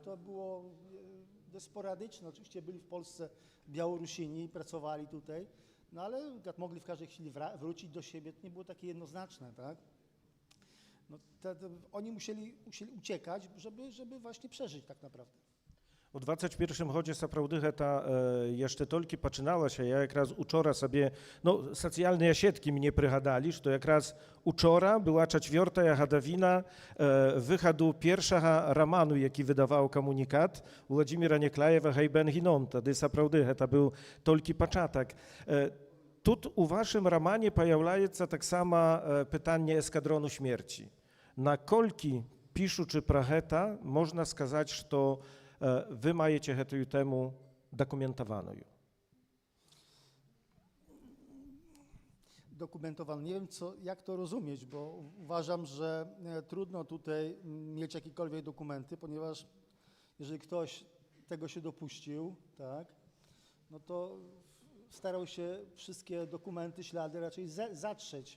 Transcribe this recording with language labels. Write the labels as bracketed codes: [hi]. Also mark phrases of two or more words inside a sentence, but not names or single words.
[pl] To było dość sporadyczne. Oczywiście byli w Polsce Białorusini, pracowali tutaj, no ale mogli w każdej chwili wrócić do siebie. To nie było takie jednoznaczne, tak? No, oni musieli uciekać, żeby właśnie przeżyć tak naprawdę. [be] У 21 годзе сапраўды гэта яшчэ толькі пачыналася. Я якраз учора сабе, ну, сацыяльныя сеткі мне прыгадалі, што якраз учора была 4-я гадавіна выхаду першага раману, які выдаваў камунікат Владзіміра Некляева «Гайбен Гіном». Тады сапраўды гэта быў толькі пачатак. Тут у вашым рамане паяўляецца таксама пытанне эскадрону смерці. Наколькі, пішучы пра гэта, можна сказаць, што wy маеце гэтую тэму дакументаваную? [pl] Dokumentowaną. Nie wiem, jak to rozumieć, bo uważam, że trudno tutaj mieć jakiekolwiek dokumenty, ponieważ jeżeli ktoś tego się dopuścił, tak, no to starał się wszystkie dokumenty, ślady raczej zatrzeć.